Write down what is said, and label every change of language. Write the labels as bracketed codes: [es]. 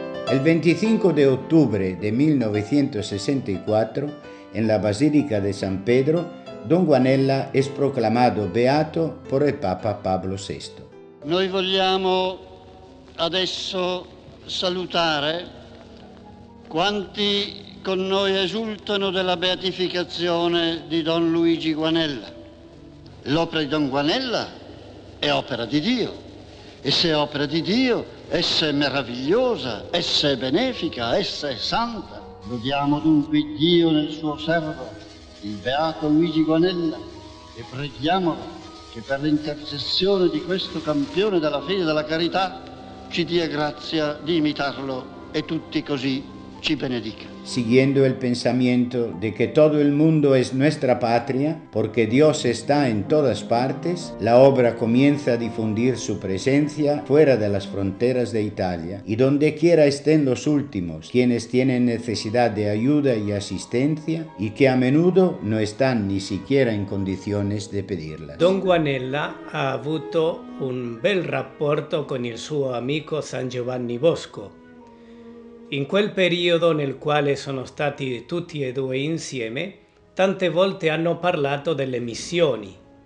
[es] El 25 de octubre de 1964, en la Basílica de San Pedro, don Guanella es proclamado beato por el Papa Pablo VI. [it] Noi vogliamo adesso salutare quanti con noi esultano della beatificazione di Don Luigi Guanella. L'opera di Don Guanella è opera di Dio e se è opera di Dio, essa è meravigliosa, essa è benefica, essa è santa. Lodiamo dunque Dio nel suo servo, il beato Luigi Guanella, e preghiamolo che per l'intercessione di questo campione della fede e della carità ci dia grazia di imitarlo e tutti così ci benedica. [es] Siguiendo el pensamiento de que todo el mundo es nuestra patria, porque Dios está en todas partes, la obra comienza a difundir su presencia fuera de las fronteras de Italia, y donde quiera estén los últimos, quienes tienen necesidad de ayuda y asistencia, y que a menudo no están ni siquiera en condiciones de pedirlas. [it] Don Guanella ha avuto un bel rapporto con il suo amico San Giovanni Bosco. In quel periodo nel quale sono stati tutti e due insieme, tante volte hanno parlato delle missioni.